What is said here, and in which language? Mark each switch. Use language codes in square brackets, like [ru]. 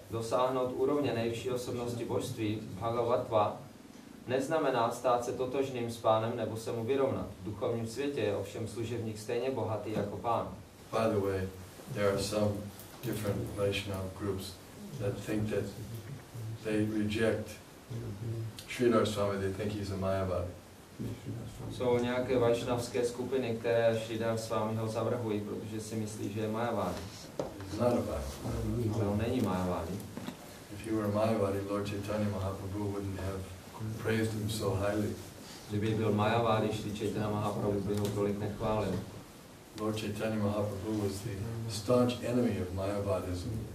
[cs] Dosáhnout úrovně nejvyšší osobnosti božství, Bhagavatva, neznamená stát se totožným s Pánem nebo se mu vyrovnat. V duchovním světě je ovšem služebník stejně bohatý jako Pán. [en] By the way, there are some different Vaishnava groups that think that they reject Sridhar Swami, they think he's a Mayavadi. [cs] Jsou nějaké vajšnavské skupiny, které Sridhar Swamiho zavrhují, protože si myslí, že je Mayavadi. [en] He's not a Mayavadi. [cs] Ale on není Mayavadi. [en] If he were a Mayavadi, Lord Chaitanya Mahaprabhu wouldn't have praised him so highly. [cs] Kdyby byl Mayavadi, Shri Chaitanya Mahaprabhu by ho tolik nechválil. [en] Lord Chaitanya Mahaprabhu was the staunch enemy of Mayavadism.